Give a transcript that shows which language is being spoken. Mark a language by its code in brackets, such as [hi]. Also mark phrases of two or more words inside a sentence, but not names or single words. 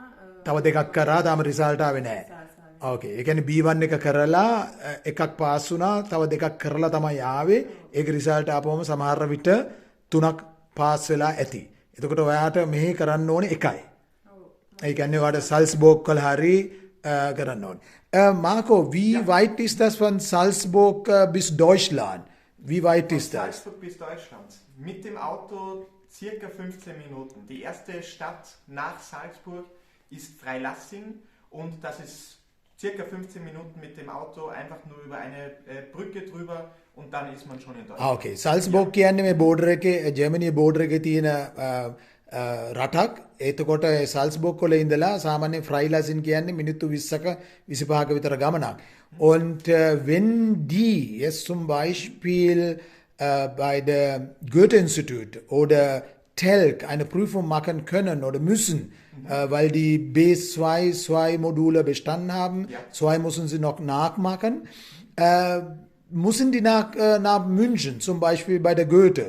[si] තව දෙකක් කරා තාම රිසල්ට් ආවේ නැහැ ඕකේ ඒ කියන්නේ B1 එක කරලා එකක් පාස් වුණා තව දෙකක් කරලා තමයි ආවේ ඒක රිසල්ට් ආපුවම සමහර විට 3ක් පාස් වෙලා ඇති එතකොට ඔයාට මෙහි කරන්න ඕනේ එකයි ඒ කියන්නේ ඔයාට සල්ස්බෝග් වල හරි කරන්න ඕනේ [de] Marco, wie weit ist das von Salzburg bis Deutschland? Wie weit ist das? Salzburg bis Deutschland. Mit dem Auto circa 15 Minuten. Die erste Stadt nach Salzburg ist Freilassing und das ist circa 15 Minuten mit dem Auto einfach nur über eine Brücke drüber und dann ist man schon in Deutschland. [si] Okay, Salzburg කියන්නේ මේ border එකේ ජර්මනියේ border එකේ තියෙන රටක් එතකොට සල්ස්බෝග් වල ඉඳලා සාමාන්‍ය ෆ්‍රයිලාසින් කියන්නේ මිනිත්තු 20ක 25ක විතර ගමනක්. [de] Und wenn die jetzt zum Beispiel bei der Goethe-Institut oder TELC eine Prüfung machen können oder müssen, weil die B2-Module bestanden haben, 2 müssen sie noch nachmachen, müssen die nach München, zum Beispiel bei der Goethe.